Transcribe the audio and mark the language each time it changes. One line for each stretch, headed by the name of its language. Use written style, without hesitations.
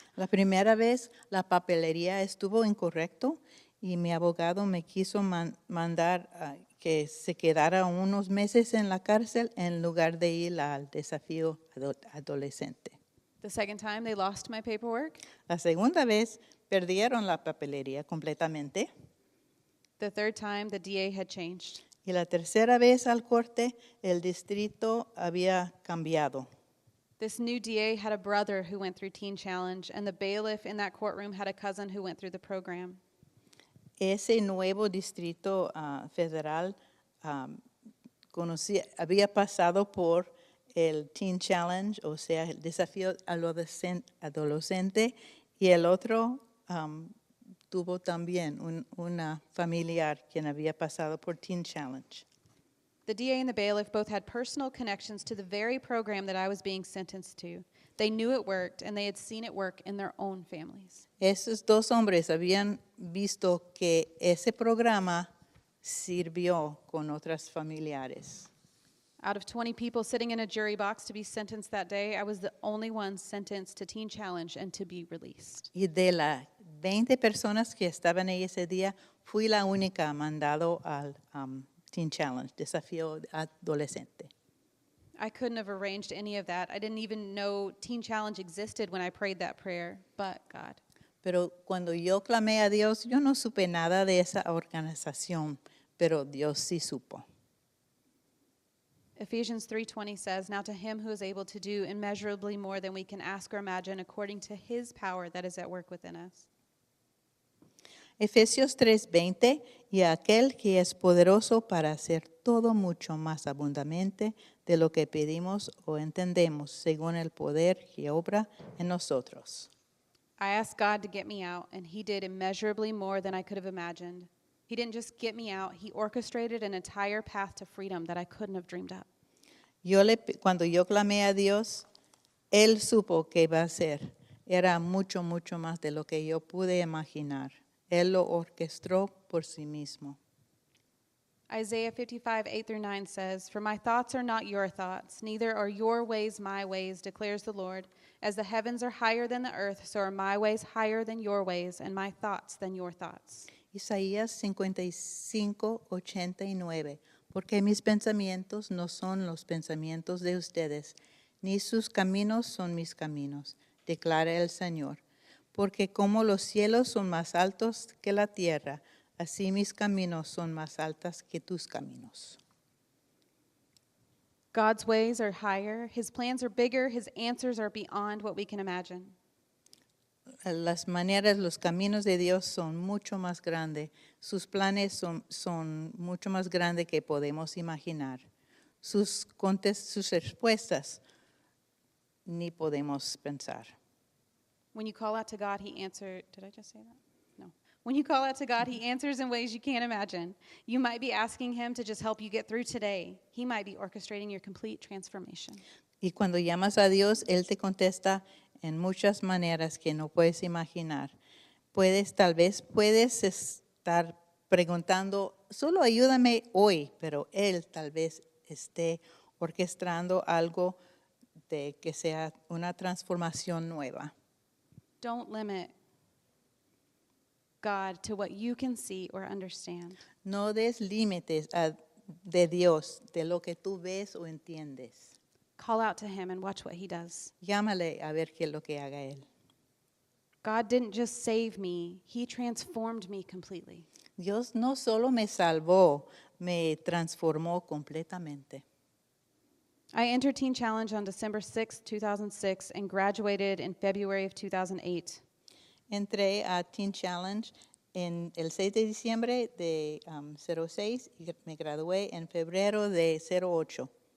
Spanish: La primera vez, la papelería estuvo incorrecto y mi abogado me quiso mandar que se quedara unos meses en la cárcel en lugar de ir al desafío adolescente.
English: The second time, they lost my paperwork.
Spanish: La segunda vez perdieron la papelería completamente.
English: The third time, the DA had changed.
Spanish: Y la tercera vez al corte, el distrito había cambiado.
English: This new DA had a brother who went through Teen Challenge, and the bailiff in that courtroom had a cousin who went through the program.
Spanish: Ese nuevo distrito federal había pasado por el Teen Challenge, o sea, el desafío adolescente, y el otro tuvo también una familiar quien había pasado por Teen Challenge.
English: The DA and the bailiff both had personal connections to the very program that I was being sentenced to. They knew it worked, and they had seen it work in their own families.
Spanish: Esos dos hombres habían visto que ese programa sirvió con otras familiares.
English: Out of 20 people sitting in a jury box to be sentenced that day, I was the only one sentenced to Teen Challenge and to be released.
Spanish: Y de las 20 personas que estaban ahí ese día, fui la única mandado al Teen Challenge, desafío adolescente.
English: I couldn't have arranged any of that. I didn't even know Teen Challenge existed when I prayed that prayer, but God.
Spanish: Pero cuando yo clamé a Dios, yo no supe nada de esa organización, pero Dios sí supo.
English: Ephesians 3:20 says, "Now to him who is able to do immeasurably more than we can ask or imagine, according to his power that is at work within us."
Spanish: Efesios 3:20, y a aquel que es poderoso para hacer todo mucho más abundantemente de lo que pedimos o entendemos, según el poder que obra en nosotros.
English: I asked God to get me out, and he did immeasurably more than I could have imagined. He didn't just get me out, he orchestrated an entire path to freedom that I couldn't have dreamed up.
Spanish: Cuando yo clamé a Dios, Él supo que iba a hacer. Era mucho, mucho más de lo que yo pude imaginar. Él lo orquestó por sí mismo.
English: Isaiah 55:8-9 says, "For my thoughts are not your thoughts, neither are your ways my ways, declares the Lord. As the heavens are higher than the earth, so are my ways higher than your ways, and my thoughts than your thoughts."
Spanish: Isaías 55:89, porque mis pensamientos no son los pensamientos de ustedes, ni sus caminos son mis caminos, declara el Señor. Porque como los cielos son más altos que la tierra, así mis caminos son más altos que tus caminos.
English: God's ways are higher, his plans are bigger, his answers are beyond what we can imagine.
Spanish: Las maneras, los caminos de Dios son mucho más grandes. Sus planes son mucho más grandes que podemos imaginar. Sus respuestas ni podemos pensar.
English: When you call out to God, he answers. Did I just say that? No. When you call out to God, he answers in ways you can't imagine. You might be asking him to just help you get through today. He might be orchestrating your complete transformation.
Spanish: Y cuando llamas a Dios, Él te contesta en muchas maneras que no puedes imaginar. Tal vez puedes estar preguntando, solo ayúdame hoy, pero Él tal vez esté orquestando algo de que sea una transformación nueva.
English: Don't limit God to what you can see or understand.
Spanish: No des límites de Dios, de lo que tú ves o entiendes.
English: Call out to him and watch what he does.
Spanish: Llámale a ver qué es lo que haga Él.
English: God didn't just save me, he transformed me completely.
Spanish: Dios no solo me salvó, me transformó completamente.
English: I entered Teen Challenge on December 6, 2006, and graduated in February of 2008.
Spanish: Entré a Teen Challenge en el 6 de diciembre de 06 y me gradué en febrero de 08.